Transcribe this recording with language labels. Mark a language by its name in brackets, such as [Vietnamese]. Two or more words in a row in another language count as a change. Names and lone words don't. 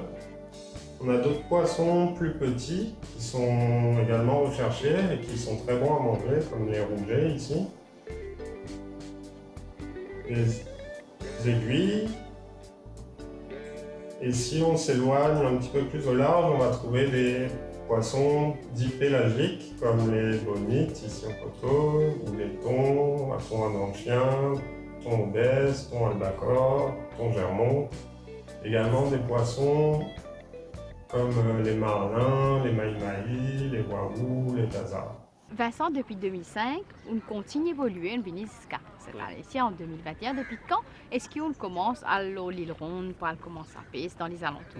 [French] On a d'autres poissons plus petits qui sont également recherchés et qui sont très bons à manger, comme les rougets ici. Les aiguilles. Et si on s'éloigne un petit peu plus au large, on va trouver des poissons dits pélagiques, comme les bonites ici au poteau, ou les thons, thon adanchien, thon obèse, thon albacore, thon germont. Également des poissons comme les marlins, les maï-maï, les wahou, les tazas. Vincent, depuis 2005, on continue d'évoluer en Biniska. C'est ici en 2021. Depuis quand est-ce qu'on commence à l'île Ronde pour commencer à pêcher dans les alentours?